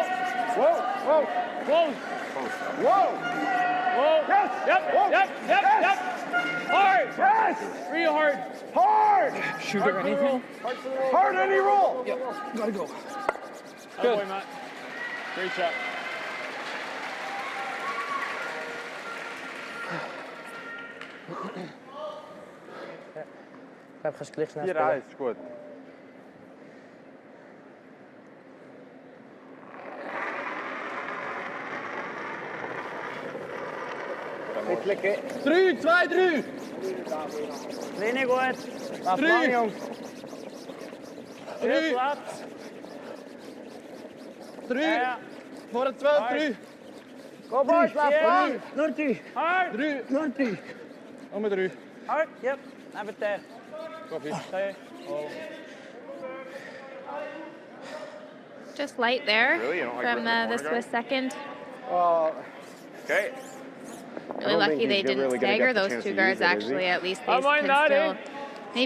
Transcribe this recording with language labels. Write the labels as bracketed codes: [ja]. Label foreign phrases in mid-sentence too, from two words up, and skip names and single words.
[en] Whoa, whoa, Close. whoa. Whoa. Yes. Yep. Whoa. Yep. Yep. Yes. Yep. Hard. Yes. Real hard. Hard. Shoot or anything. Hard any roll. Gotta go. Good boy, Matt. Great shot. [de] Ich glaube, kannst gleich schnell 4 spielen. ist gut. Mittlere. 3, 2, 3. Linie gut. Lauf Drei. lang, Jungs. [en] Good Platz. [de] 3. Ja. [nl] Voor de 12, 3. [en] Go, boys. [de] Lauf Ja. lang. Nur 3. [en] Hard. [de] 3. Nur 3. [nl] Om met 3. [en] Hard. Yep. [de] Neben der. [en] Copy. Okay. Just light there Really? You don't like from ripping the the corner Swiss second. Okay. Really lucky think they he's didn't really gonna stagger get the those chance two to guards. use it, is he? Actually, at least they I might can not, still maybe